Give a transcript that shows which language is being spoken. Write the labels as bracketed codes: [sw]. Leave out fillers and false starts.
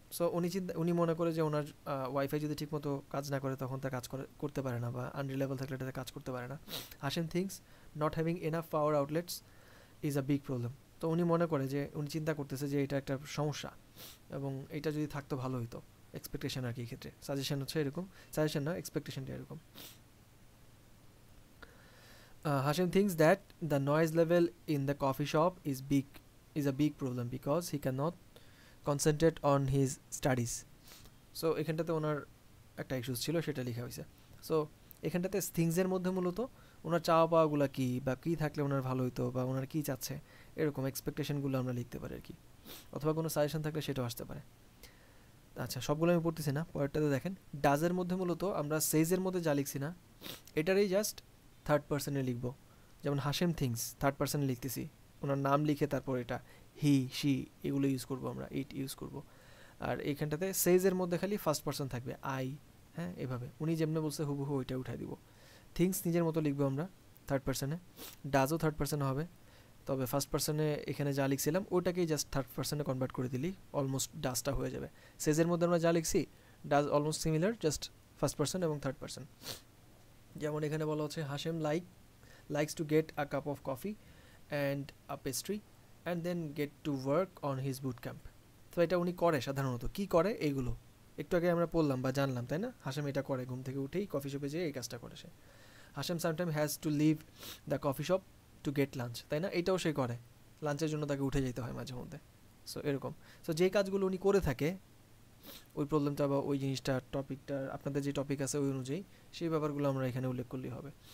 [bn] So উনি মনে করে যে ওনার ওয়াইফাই যদি ঠিকমতো কাজ না করে তখন তার কাজ করতে পারে না, বা আনরিলায়েবল থাকলে এটাতে কাজ করতে পারে না। [en] Hashem thinks not having enough power outlets is a big problem. [bn] তো উনি মনে করে যে উনি চিন্তা করতেছে যে এটা একটা সমস্যা, এবং এটা যদি থাকতো ভালো হতো। এক্সপেকটেশন আর কি, ক্ষেত্রে সাজেশন হচ্ছে এরকম, সাজেশন না এক্সপেকটেশনটা এরকম। [en] Hashim thinks that the noise level in the coffee shop is a big problem because he cannot concentrate on his studies. [bn] So এখানটাতে ওনার একটা ইস্যুস ছিল, সেটা লেখা হয়েছে। সো এখানটাতে থিংসের মধ্যে মূলত ওনার চাওয়া পাওয়াগুলো কী বা কী থাকলে ওনার ভালো হতো বা ওনার কী চাচ্ছে এরকম এক্সপেকটেশনগুলো আমরা লিখতে পারি আর কি, অথবা কোনো সাজেশন থাকলে সেটাও আসতে পারে। আচ্ছা, সবগুলো আমি পড়তেছি না, পরেরটাতে দেখেন। ডাজের মধ্যে মূলত আমরা সেইজের মধ্যে যা লিখছি না, এটারই জাস্ট থার্ড পার্সনে লিখবো। যেমন হাশেম থিংস থার্ড পার্সনে লিখতেছি, ওনার নাম লিখে তারপর এটা হি শি এগুলো ইউজ করবো আমরা, ইট ইউজ করবো। আর এইখানটাতে সেইজের মধ্যে খালি ফার্স্ট পার্সন থাকবে, আই। হ্যাঁ, এভাবে উনি যেমনি বলছে হুবহু ওইটা উঠাই দিব। থিংস নিজের মতো লিখবো আমরা থার্ড পার্সনে, ডাজও থার্ড পার্সনে হবে, তবে ফার্স্ট পার্সনে এখানে যা লিখছিলাম ওটাকেই জাস্ট থার্ড পার্সনে কনভার্ট করে দিলি অলমোস্ট ডাজটা হয়ে যাবে। সেজের মধ্যে আমরা যা লিখছি does almost similar, just first person এবং থার্ড পার্সন। যেমন এখানে বলা হচ্ছে [en] Hashem likes to get a cup of coffee and a pastry and then get to work on his boot camp. [bn] তো এটা উনি করে সাধারণত, কি করে এইগুলো একটু আগে আমরা পড়লাম বা জানলাম, তাই না? হাশেম এটা করে, ঘুম থেকে উঠেই কফি শপে যেয়ে এই কাজটা করে সে। Hashem [en] sometime has to leave the coffee shop to get lunch, [bn] তাই না? এটাও সে করে, লাঞ্চের জন্য তাকে উঠে যেতে হয় মাঝে মধ্যে। সো এরকম, সো যে কাজগুলো উনি করে থাকে ওই প্রবলেমটা বা ওই জিনিসটা টপিকটা আপনাদের যে টপিক আছে ওই অনুযায়ী সেই ব্যাপারগুলো আমরা এখানে উল্লেখ করলেই হবে।